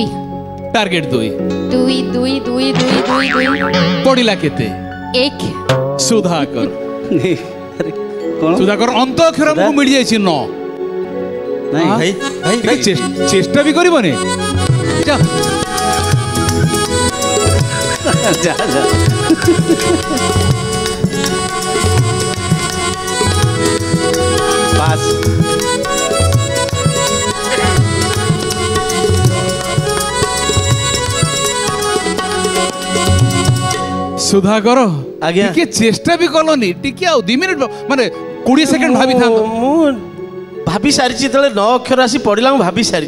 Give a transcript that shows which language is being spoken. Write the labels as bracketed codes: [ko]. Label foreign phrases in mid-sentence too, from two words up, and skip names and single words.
[or] ଟାର୍ଗେଟ 2 2 2 2 2 2 ପଡ଼ିଲା କେତେ 1 ସୁଧାକର [hi] अरे कौन [or] ସୁଧାକର ଅନ୍ତ ଅକ୍ଷର ଆମକୁ ମିଳିଯାଇଛି 9 [hi] नहीं [or] ଭାଇ ଭାଇ ଟିକେ ଚେଷ୍ଟା ବି କରିବନି ଯା [hi] जा जा पास [or] ସୁଧାକର ଆଜ୍ଞା। ଟିକେ ଚେଷ୍ଟା ବି କଲନି ଟିକେ ଆଉ 2 ମିନିଟ୍ ମାନେ 20 ସେକେଣ୍ଡ ଭାବିଥାନ୍ତ ମୁଁ ଭାବି ସାରିଛି ଯେତେବେଳେ 9 ଅକ୍ଷର ଆସି ପଡ଼ିଲା ମୁଁ ଭାବି ସାରିଛି